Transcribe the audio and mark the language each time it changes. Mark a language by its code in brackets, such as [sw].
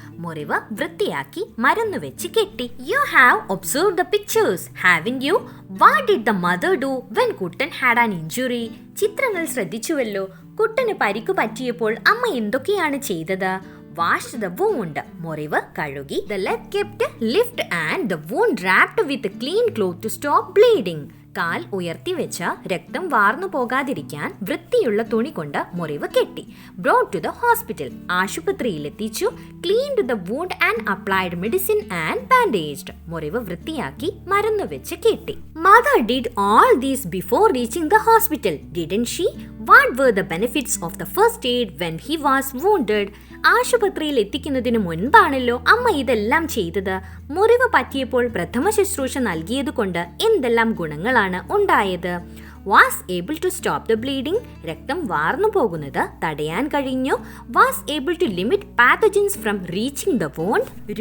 [ml] മുറിവ് വൃത്തിയാക്കി മരുന്ന് വെച്ച് കെട്ടി. [en] You have observed the pictures, haven't you? What did the mother do when Kuttan had an injury? [ml] ചിത്രങ്ങൾ ശ്രദ്ധിച്ചുവല്ലോ. കുട്ടന് പരിക്കു പറ്റിയപ്പോൾ അമ്മ എന്തൊക്കെയാണ് ചെയ്തത്? [en] Wash the wound. [ml] മുറിവ് കഴുകി. [en] The leg kept lift and the wound wrapped with a clean cloth to stop bleeding. [ml] കാൽ ഉയർത്തി വെച്ച രക്തം വാർന്നു പോകാതിരിക്കാൻ വൃത്തിയുള്ള തുണി കൊണ്ട് മുറിവ് കെട്ടി. [en] Brought to the hospital. [ml] ആശുപത്രിയിൽ എത്തിച്ചു. [en] Cleaned the wound and applied medicine and bandaged. [ml] മുറിവ് വൃത്തിയാക്കി മരുന്ന് വെച്ച് കെട്ടി. [en] Mother did all this before reaching the hospital, didn't she? What were the benefits of the first aid when he was wounded? [ml] ആശുപത്രിയിൽ എത്തിക്കുന്നതിന് മുൻപാണല്ലോ അമ്മ ഇതെല്ലാം ചെയ്തത്. മുറിവ് പറ്റിയപ്പോൾ പ്രഥമ ശുശ്രൂഷ നൽകിയത് കൊണ്ട് എന്തെല്ലാം ഗുണങ്ങളാണ് ഉണ്ടായത്? [en] Was able to stop the bleeding. [ml] രക്തം വാർന്നു പോകുന്നത് തടയാൻ കഴിഞ്ഞു. [en] Was able to limit pathogens from reaching the wound.